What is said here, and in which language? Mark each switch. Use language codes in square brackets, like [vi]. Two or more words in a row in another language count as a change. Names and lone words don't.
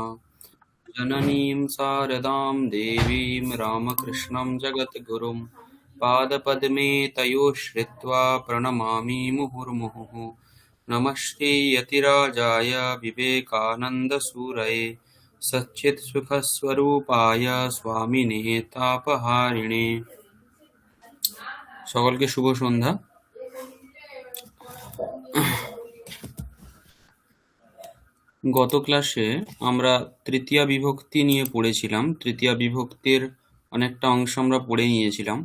[sa] जननीं शारदां देवीं रामकृष्णं जगद्गुरुं पादपद्मे तयोः श्रित्वा प्रणमामि मुहुर्मुहुः। नमस्ते यतिराजाय विवेकानन्दसूरये सच्चित्सुखस्वरूपाय स्वामिने तापहारिणे। [bn] সকলকে শুভ সন্ধ্যা। গত ক্লাসে আমরা তৃতীয়া বিভক্তি নিয়ে পড়েছিলাম। তৃতীয়া বিভক্তির অনেকটা অংশ আমরা পড়ে নিয়েছিলাম।